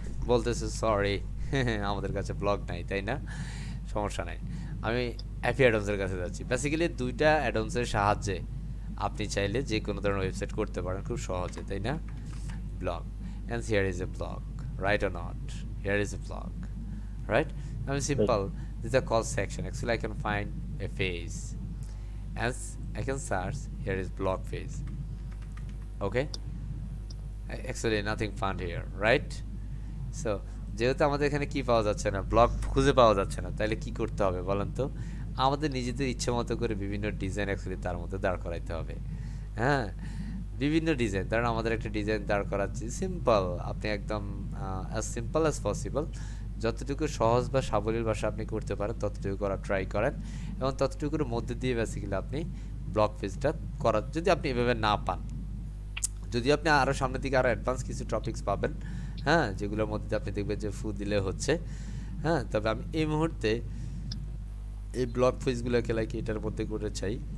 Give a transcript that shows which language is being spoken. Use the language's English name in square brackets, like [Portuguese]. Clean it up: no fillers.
[Bangla] বলতেছে সরি আমাদের কাছে ব্লগ নাই, তাই না? সমস্যা নাই, আমি অ্যাপি অ্যাডন্সের কাছে যাচ্ছি। বেসিক্যালি দুইটা অ্যাডন্সের সাহায্যে আপনি চাইলে যে কোনো ধরনের ওয়েবসাইট করতে পারেন খুব সহজে, তাই না? [English] Blog, and here is a blog, right or not? Here is a blog, right? I'm simple. This is a call section. Actually, I can find a page. As I can search, here is blog page. Okay. Actually, nothing found here, right? [Bangla] So, যেহেতু আমাদের এখানে কি পাওয়া যাচ্ছে না, blog খুঁজে পাওয়া যাচ্ছে না, তাহলে কি করতে হবে বলেন তো? আমাদের নিজেদের ইচ্ছে মতো করে বিভিন্ন ডিজাইন অ্যাকচুয়ালি তার মধ্যে দাঁড় করাইতে হবে। হ্যাঁ, বিভিন্ন ডিজাইন, ধরেন আমাদের একটা ডিজাইন দাঁড় করাচ্ছি সিম্পল, আপনি একদম অ্যাজ সিম্পল অ্যাজ পসিবল, যতটুকু সহজ বা সাবলীল ভাষা আপনি করতে পারেন ততটুকু করার ট্রাই করেন, এবং ততটুকুর মধ্যে দিয়ে বেসিক্যালি আপনি ব্লগ পেজটা করার, যদি আপনি এভাবে না পান, যদি আপনি আরও সামনের দিকে আরও অ্যাডভান্স কিছু টপিকস পাবেন, হ্যাঁ, যেগুলোর মধ্যে আপনি দেখবেন যে ফু দিলে হচ্ছে, হ্যাঁ, তবে আমি এই মুহূর্তে এই ব্লগ পেজগুলোকে লাইক এটার মধ্যে করে চাই।